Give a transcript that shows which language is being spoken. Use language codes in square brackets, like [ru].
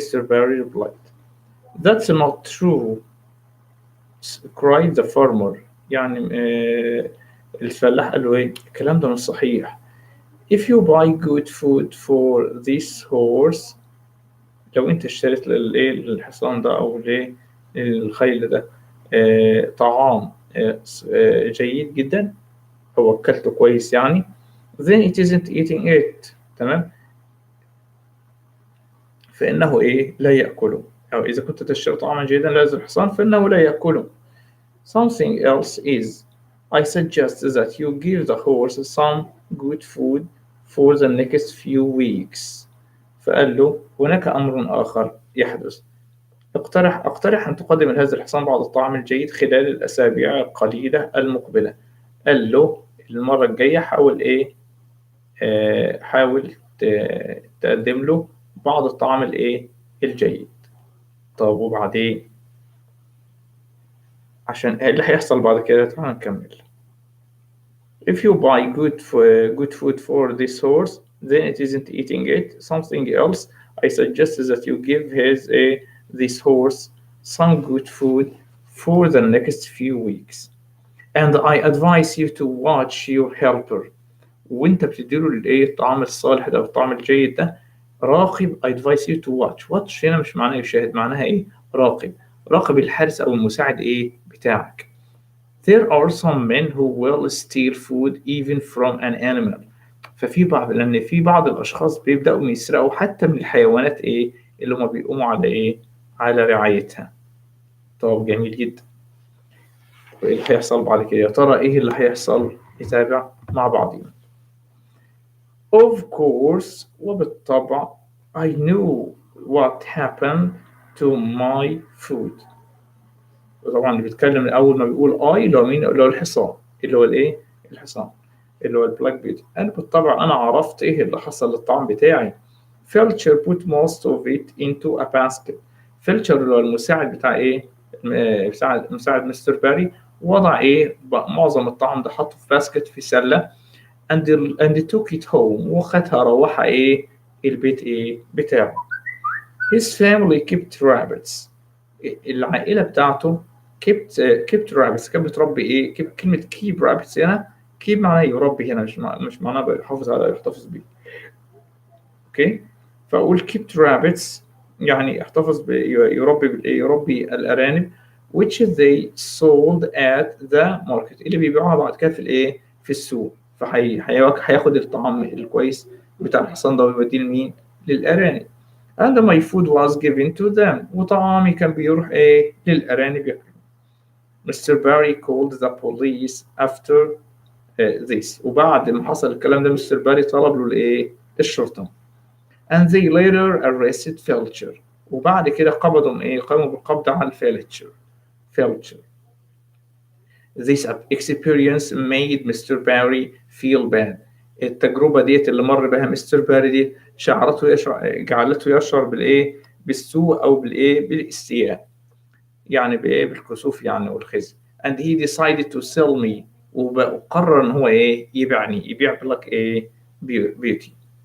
[en] Barry replied, "That's not true," cried the farmer. [ar] يعني الفلاح قال له الكلام ده مش صحيح. [en] If you buy good food for this horse [ar] لو انت اشتريت للحصان ده او للخيل ده طعام جيد جدا او اكلته كويس يعني [en] then it isn't eating it. [ar] تمام. فانه لا ياكله. او اذا كنت تشتري طعاما جيدا لهذا الحصان فانه لا ياكله. [en] Something else is I suggest that you give the horse some good food for the next few weeks. [ar] فقال له هناك أمر آخر يحدث. أقترح أن تقدم لهذا الحصان بعض الطعام الجيد خلال الأسابيع القليلة المقبلة. قال له المرة الجاية حاول حاول تقدم له بعض الطعام الجيد. طب وبعدين عشان اللي هيحصل بعد كده تعال نكمل. [en] If you buy good food for this horse then it isn't eating it. Something else I suggest that you give this horse some good food for the next few weeks and I advise you to watch your helper. [ar] وانت بتديله الطعام الصالح ده والطعام الجيد ده راقب. [en] advise you to watch [ar] هنا مش معناه يشاهد، معناها راقب الحارس او المساعد بتاعك. [en] There are some men who will steal food even from an animal. [ar] لأن في بعض الأشخاص بيبدأوا يسرقوا حتى من الحيوانات اللي هم بيقوموا على رعايتها. طب جميل جدا. وإيه اللي هيحصل بعد كده؟ يا ترى إيه اللي هيحصل؟ نتابع مع بعضنا. [en] Of course [ar] وبالطبع [en] I knew what happened to my food. [ar] طبعا اللي بيتكلم أول ما بيقول اللي هو مين؟ اللي هو الحصان، اللي هو الحصان اللي هو البلاك بيت. أنا بالطبع أنا عرفت اللي حصل للطعام بتاعي. [en] Felcher put most of it into a basket. [ar] فيلتشر اللي هو المساعد بتاع مساعد مستر باري وضع معظم الطعام ده حطه في باسكت في سلة [en] and took it home [ar] وخدها روحها البيت بتاعه. [en] His family kept rabbits. [ar] العائلة بتاعته [en] kept rabbits. [ar] كانت بتربي كلمة [en] keep rabbits [ar] هنا keep معناه يربي هنا مش معناه يحتفظ بيه. اوكي. فأقول [en] kept rabbits [ar] يعني يحتفظ يربي الأرانب [en] which they sold at the market [ar] اللي بيبيعوها بعد كده في الايه في السوق. هياخد الطعام الكويس بتاع الحصان ده ويوديه لمين؟ للأرانب. [en] and my food was given to them [ar] وطعامي كان بيروح ايه للأرانب ياكلوا. [en] Mr. Barry called the police after this [ar] وبعد ما حصل الكلام ده مستر باري طلب له الايه الشرطة. [en] and they later arrested [ar] Felcher وبعد كده قاموا بالقبض على Felcher. [en] This experience made Mr. Barry feel bad. [ar] التجربة ديت اللي مر بها مستر باري دي جعلته يشعر بالايه بالسوء او بالايه بالاستياء يعني بايه بالكسوف يعني والخزي. [en] and he decided to sell me [ar] وقرر ان هو ايه يبيع لك ايه بيوتي.